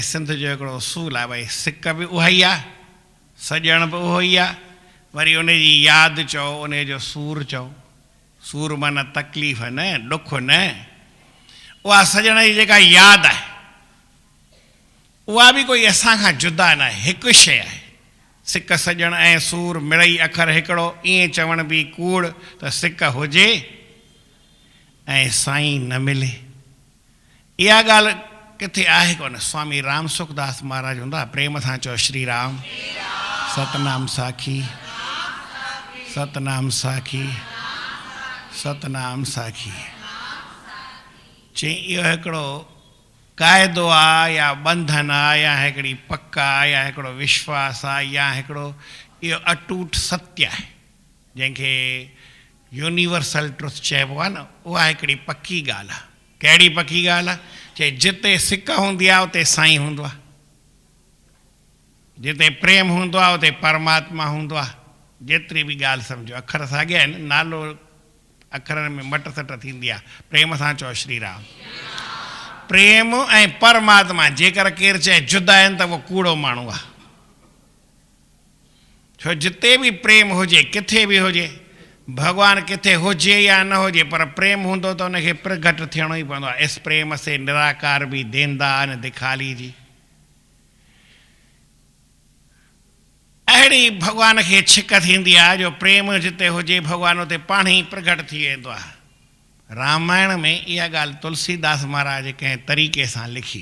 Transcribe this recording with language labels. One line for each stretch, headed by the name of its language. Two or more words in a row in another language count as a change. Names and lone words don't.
Sindhi: सिंध जो हिकिड़ो उसूल आहे भई सिक बि उहा ई आहे सॼण बि उहो ई आहे वरी उनजी यादि चओ उनजो सूर चओ सूर माना तकलीफ़ न ॾुख न उहा सॼण जी जेका यादि आहे उहा बि कोई असां खां जुदा न आहे हिकु शइ आहे सिक सजण ऐं सूर मिड़ई अखर हिकिड़ो, ईअं चवण बि कूड़ त सिक हुजे ऐं साईं न मिले। इहा ॻाल्हि किथे आहे कोन। स्वामी राम सुखदास महाराज हूंदा, प्रेम सां चओ श्री राम। सतनाम साखी, सतनाम साखी, सतनाम साखी। चई इहो हिकिड़ो क़ाइदो आहे या बंधन आहे या हिकिड़ी पक आहे या हिकिड़ो विश्वास आहे या हिकिड़ो इहो अटूट सत्य आहे जंहिंखे
English: universal truth
Sindhi: चइबो आहे न। उहा हिकिड़ी पकी ॻाल्हि आहे। कहिड़ी पकी ॻाल्हि आहे? चए जिते सिक हूंदी आहे उते साईं हूंदो आहे, जिते प्रेम हूंदो आहे उते परमात्मा हूंदो आहे। जेतिरी बि ॻाल्हि सम्झो, अखर साॻिया आहिनि, नालो अखरनि में मट सट थींदी आहे। प्रेम सां चओ श्री राम। प्रेम ऐं परमात्मा जेकर केरु चए जुदा आहिनि त उहो कूड़ो माण्हू आहे। छो जिते बि प्रेम हुजे, किथे बि हुजे, भॻवानु किथे हुजे या न हुजे, पर प्रेम हूंदो त उनखे प्रगट थियणो ई पवंदो आहे।
Hindi: इस प्रेम से निराकार बि देंदा न दिखाली जी।
Sindhi: अहिड़ी भॻवान खे छिक थींदी आहे जो प्रेम जिते हुजे भॻवानु उते पाण ई प्रगट थी वेंदो आहे। रामायण में इहा ॻाल्हि तुलसीदास महाराज कंहिं तरीक़े सां लिखी।